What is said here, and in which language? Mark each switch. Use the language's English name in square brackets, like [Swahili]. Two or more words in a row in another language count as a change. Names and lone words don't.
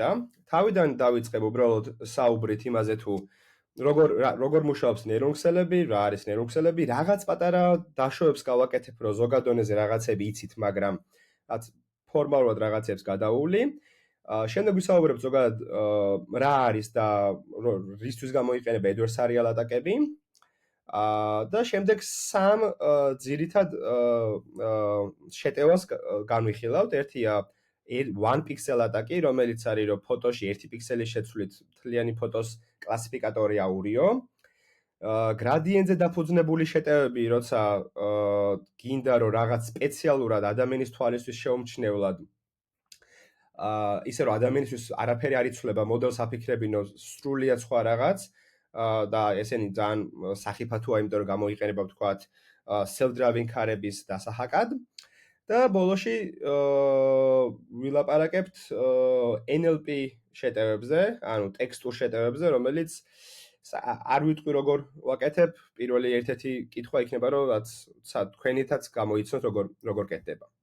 [Georgian] თავიდან დავიწყებ უბრალოდ საუბრით იმაზე თუ როგორ მუშაობს neuron ქსელები, რა არის neuron ქსელები, რაღაც პატარა დაშოებს გავაკეთებ, რომ ზოგად დონეზე რაღაცები იცით, მაგრამ რაც ფორმალურად რაღაცებს გადაული. შემდეგ ვისაუბრებ ზოგადად რა არის და რისთვის გამოიყენება adversarial ატაკები. და შემდეგ სამ ძირითად შეტევას განვიხილავთ. ერთია [English] one pixel [Georgian] ატაკი, რომელიც არის რომ ფოტოში 1 პიქსელის შეცვლით მთლიანი ფოტოს კლასიფიკატორი აურიო. გრადიენტზე დაფუძნებული შეტევები, როცა გინდა რომ რაღაც სპეციალურად ადამიანის თვალისთვის შეუმჩნევლად ისე რომ ადამიანისთვის არაფერი არ იცვლება, მოდელს აფიქრებინო სრულიად სხვა რაღაც და ესენი ძალიან სახიფათოა, იმიტომ რომ გამოიყენება ვთქვათ [English] self-driving car- [Georgian] ების დასაჰაკად. და ბოლოში ვილაპარაკებთ NLP შეტევებზე, ანუ ტექსტურ შეტევებზე, რომელიც არ ვიტყვი როგორ ვაკეთებ, პირველი ერთ-ერთი კითხვა იქნება, რომ რაც თქვენითაც გამოიცნოთ როგორ კეთდება.